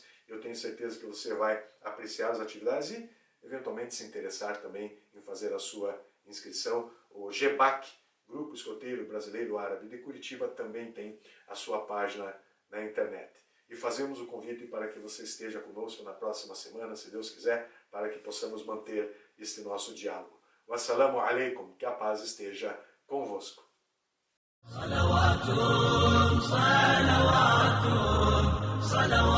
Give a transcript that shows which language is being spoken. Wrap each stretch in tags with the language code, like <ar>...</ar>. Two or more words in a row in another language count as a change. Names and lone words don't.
<pt>Eu tenho certeza que você vai apreciar as atividades e, eventualmente, se interessar também em fazer a sua inscrição. O GEBAC, Grupo Escoteiro Brasileiro Árabe de Curitiba, também tem a sua página na internet. E fazemos o convite para que você esteja conosco na próxima semana, se Deus quiser, para que possamos manter este nosso diálogo.</pt> <ar>والسلام عليكم,</ar> <pt>que a paz esteja convosco.</pt> <ar>صلواتٌ، صلواتٌ، صلواتٌ.</ar>